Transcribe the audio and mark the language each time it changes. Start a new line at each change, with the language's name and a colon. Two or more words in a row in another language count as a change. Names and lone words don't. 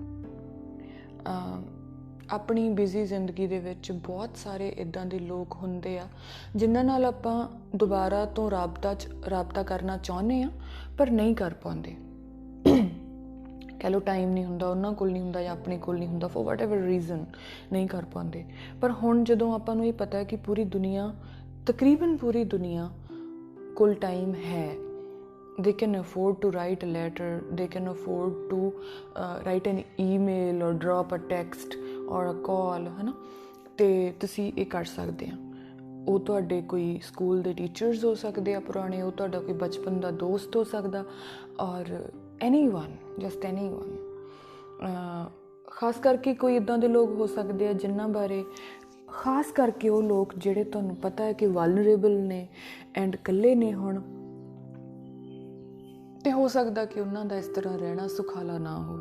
Punjabi: ਆਪਣੀ ਬਿਜ਼ੀ ਜ਼ਿੰਦਗੀ ਦੇ ਵਿੱਚ ਬਹੁਤ ਸਾਰੇ ਇੱਦਾਂ ਦੇ ਲੋਕ ਹੁੰਦੇ ਆ ਜਿਨ੍ਹਾਂ ਨਾਲ ਆਪਾਂ ਦੁਬਾਰਾ ਤੋਂ ਰਾਬਤਾ ਕਰਨਾ ਚਾਹੁੰਦੇ ਹਾਂ ਪਰ ਨਹੀਂ ਕਰ ਪਾਉਂਦੇ। ਕਹਿ ਲਓ ਟਾਈਮ ਨਹੀਂ ਹੁੰਦਾ, ਉਹਨਾਂ ਕੋਲ ਨਹੀਂ ਹੁੰਦਾ ਜਾਂ ਆਪਣੇ ਕੋਲ ਨਹੀਂ ਹੁੰਦਾ,
English: for whatever reason
Punjabi: ਨਹੀਂ ਕਰ ਪਾਉਂਦੇ। ਪਰ ਹੁਣ ਜਦੋਂ ਆਪਾਂ ਨੂੰ ਇਹ ਪਤਾ ਹੈ ਕਿ ਪੂਰੀ ਦੁਨੀਆ, ਤਕਰੀਬਨ ਪੂਰੀ ਦੁਨੀਆ ਕੋਲ ਟਾਈਮ ਹੈ,
English: they can afford to write a letter, they can afford to write an email or drop a text or a call,
Punjabi: ਹੈ ਨਾ, ਅਤੇ ਤੁਸੀਂ ਇਹ ਕਰ ਸਕਦੇ ਆ। ਉਹ ਤੁਹਾਡੇ ਕੋਈ ਸਕੂਲ ਦੇ ਟੀਚਰਸ ਹੋ ਸਕਦੇ ਆ ਪੁਰਾਣੇ, ਉਹ ਤੁਹਾਡਾ ਕੋਈ ਬਚਪਨ ਦਾ ਦੋਸਤ ਹੋ ਸਕਦਾ, ਔਰ
English: anyone, just anyone,
Punjabi: ਖਾਸ ਕਰਕੇ ਕੋਈ ਇੱਦਾਂ ਦੇ ਲੋਕ ਹੋ ਸਕਦੇ ਆ ਜਿਨ੍ਹਾਂ ਬਾਰੇ, ਖਾਸ ਕਰਕੇ ਉਹ ਲੋਕ ਜਿਹੜੇ ਤੁਹਾਨੂੰ ਪਤਾ ਹੈ ਕਿ ਵਲਨਰੇਬਲ ਨੇ ਐਂਡ ਇਕੱਲੇ ਨੇ ਹੁਣ, ਅਤੇ ਹੋ ਸਕਦਾ ਕਿ ਉਹਨਾਂ ਦਾ ਇਸ ਤਰ੍ਹਾਂ ਰਹਿਣਾ ਸੁਖਾਲਾ ਨਾ ਹੋਵੇ।